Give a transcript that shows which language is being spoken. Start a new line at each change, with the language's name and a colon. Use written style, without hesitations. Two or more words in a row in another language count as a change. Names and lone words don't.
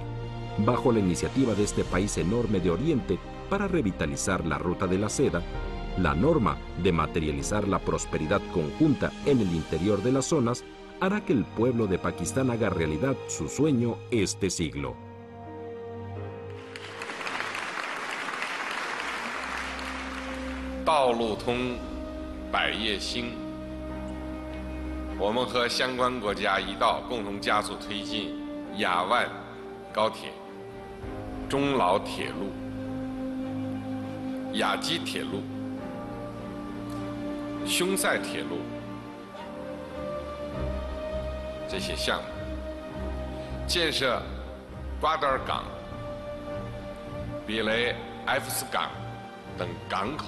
Spanish: Bajo la iniciativa de este país enorme de Oriente para revitalizar la Ruta de la Seda, la norma de materializar la prosperidad conjunta en el interior de las zonas hará que el pueblo de Pakistán haga realidad su sueño este siglo.
Chinese: 道路通，百业兴。我们和相关国家一道共同加速推进雅万高铁、中老铁路、雅基铁路、匈塞铁路这些项目，建设瓜德尔港、比雷埃夫斯港等港口。